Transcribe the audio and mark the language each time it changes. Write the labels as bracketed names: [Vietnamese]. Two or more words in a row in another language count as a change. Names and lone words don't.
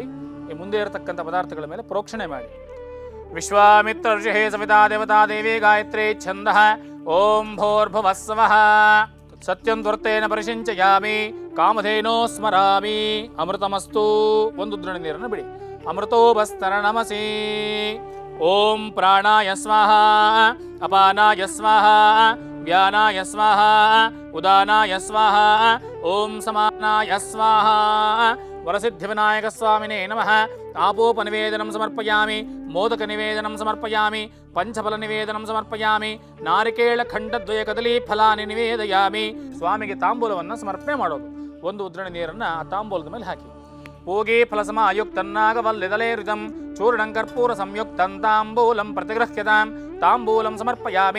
[Kannada] ಈ ಮುಂದೆ ಇರತಕ್ಕಂಥ ಪದಾರ್ಥಗಳ ಮೇಲೆ ಪ್ರೋಕ್ಷಣೆ ಮಾಡಿ. [Sanskrit] ವಿಶ್ವಾಮಿತ್ರ ಋಷಿ ಸವಿತಾ ದೇವತಾ ದೇವಿ ಗಾಯತ್ರಿ ಛಂದಃ ಓಂ ಭೋರ್ಭುವಸ್ಸವಃ ಸತ್ಯಂ ತ್ವರ್ತೇನ ಪರಿಶಿಂಚಯಾಮಿ ಕಾಮಧೇನೋ ಸ್ಮರಾಮಿ ಅಮೃತಮಸ್ತು. [Kannada] ಒಂದು ದ್ರೋಣಿ ನೀರನ್ನು ಬಿಡಿ. ಅಮೃತೋಪಸ್ತರಣಮಸಿ. [Sanskrit] ಓಂ ಪ್ರಾಣಾಯ ಸ್ವಾಹ ಅಪಾನಾಯ ಸ್ವಾಹ ವ್ಯಾನಾಯ ಸ್ವಾಹ ಉದಾನಾಯ ಸ್ವಾಹ ಓಂ ಸಮಾನಾಯ ಸ್ವಾಹ. ವರಸಿದ್ಧಿವಿನಾಯಕ ಸ್ವಾಮಿನೇ ನಮಃ. ಆಪೋಪನಿವೇದನಂ ಸಮರ್ಪಯಾಮಿ, ಮೋದಕ ನಿವೇದನಂ ಸಮರ್ಪಯಾಮಿ, ಪಂಚಫಲ ನಿವೇದನಂ ಸಮರ್ಪಯಾಮಿ, ನಾರಿಕೇಳ ಖಂಡದ್ವಯ ಕದಲಿ ಫಲಾನಿ ನಿವೇದಯಾಮಿ. [Kannada] ಸ್ವಾಮಿಗೆ ತಾಂಬೂಲವನ್ನು ಸಮರ್ಪಣೆ ಮಾಡೋದು. ಒಂದು ಉದ್ರಣಿ ನೀರನ್ನು ಆ ತಾಂಬೂಲದ ಮೇಲೆ ಹಾಕಿ. [Sanskrit] ಪೂಗಿ ಫಲಸಮಾಯುಕ್ತನ್ನಾಗವಲ್ಲಿದಲೇರಿತಂ ಚೂರ್ಣಂ ಕರ್ಪೂರ ಸಂಯುಕ್ತಂ ತಾಂಬೂಲಂ ಪ್ರತಿಗೃಹ್ಯತಾಂ ತಾಂಬೂಲಂ ಸಮರ್ಪಯಾಮಿ.